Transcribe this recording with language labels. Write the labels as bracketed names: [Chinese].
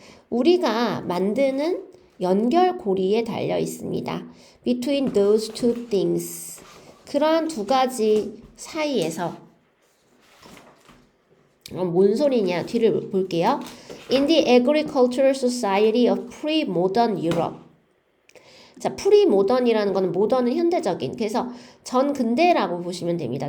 [Korean] 우리가 만드는 연결고리에 달려있습니다. [English] Between those two things. [Korean] 그러한 두 가지 사이에서 뭔 소리냐? 뒤를 볼게요. [English] In the agricultural society of pre-modern Europe. [Korean] 자, 프리모던이라는 거는 모던은 현대적인. 그래서 전근대라고 보시면 됩니다.